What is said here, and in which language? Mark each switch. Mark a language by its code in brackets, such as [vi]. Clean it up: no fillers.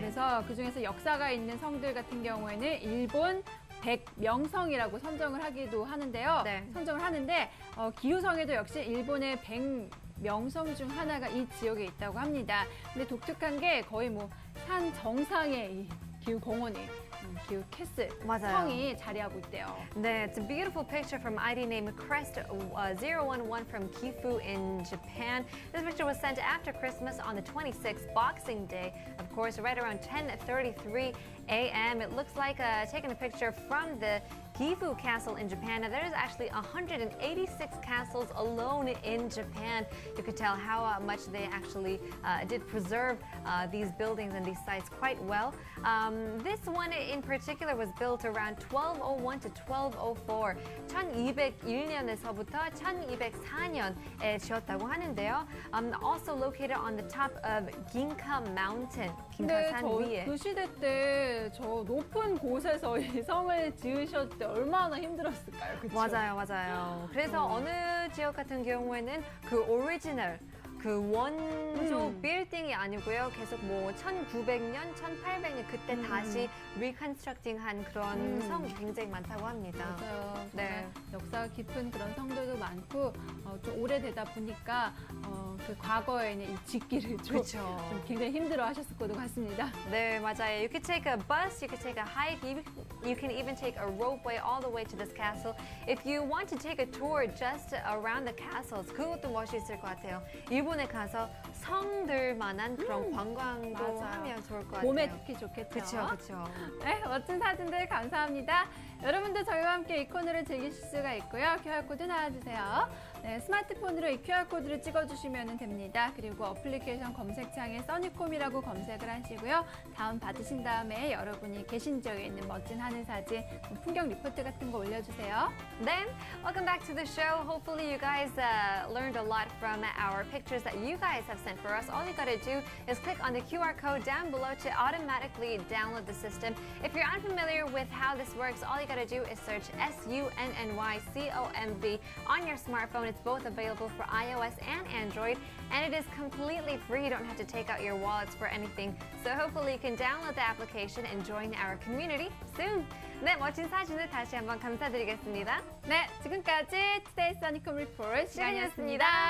[ko] 그래서 그중에서 역사가 있는 성들 같은 경우에는 일본 100명성이라고 선정을 하기도 하는데요. 네. 선정을 하는데 기후성에도 역시 일본의 100명성 중 하나가 이 지역에 있다고 합니다. 근데 독특한 게 거의 뭐 산 정상에 이 기후공원이 기후 캐슬 맞아요. 성이 자리하고 있대요. [en] 네, it's a beautiful picture from ID name Crest 011 from Gifu in Japan. This picture was sent after Christmas on the 26th, Boxing Day. Of course, right around 10:33 a.m. It looks like taking a picture from the Gifu Castle in Japan. Now, there's actually 186 castles alone in Japan. You could tell how much they actually did preserve these buildings and these sites quite well. This one in particular was built around 1201 to 1204. [ko] 1201년에서부터 1204년에 지었다고 하는데요. [en] Also located on the top of Ginka Mountain, [ko] 근데 ginka산 저 위에. 그 시대 때 저 높은 곳에서 이 성을 지으셨을 때 얼마나 힘들었을까요? 그쵸? 맞아요. 그래서 어느 지역 같은 경우에는 그 오리지널 그 원조 빌딩이 아니고요. 계속 뭐 1900년, 1800년 그때 다시 리컨스트럭팅한 그런 성이 굉장히 많다고 합니다. 맞아요. 네. 정말 역사가 깊은 그런 성들도 많고 좀 오래되다 보니까 그 과거에는 이 짓기를 좀 그렇죠. 굉장히 힘들어하셨을 것도 같습니다. 네, 맞아요. [en] You could take a bus, you could take a hike, you can even take a ropeway all the way to this castle. If you want to take a tour just around the castles, 그것도 멋있을 것 같아요. [ko] 일본에 가서 성들만한 그런 관광도 맞아요. 하면 좋을 것 같아요. 봄에 특히 좋겠죠. 그렇죠. 네, 멋진 사진들 감사합니다. 여러분도 저희와 함께 이 코너를 즐기실 수가 있고요. QR코드 나와주세요. 네, 스마트폰으로 이 QR코드를 찍어주시면 됩니다. 그리고 어플리케이션 검색창에 써니콤이라고 검색을 하시고요. 다운 받으신 다음에 여러분이 계신 지역에 있는 멋진 하늘 사진, 풍경 리포트 같은 거 올려주세요. [en] Then, welcome back to the show. Hopefully you guys learned a lot from our pictures that you guys have sent for us. All you gotta do is click on the QR code down below to automatically download the system. If you're unfamiliar with how this works, all you gotta do is search SUNNYCOMV on your smartphone. It's both available for iOS and Android, and it is completely free. You don't have to take out your wallets for anything. So hopefully you can download the application and join our community soon. [ko] 네, 멋진 사진을 다시 한번 감사드리겠습니다. 네, 지금까지 Today 써니콤 리포트 시간이었습니다.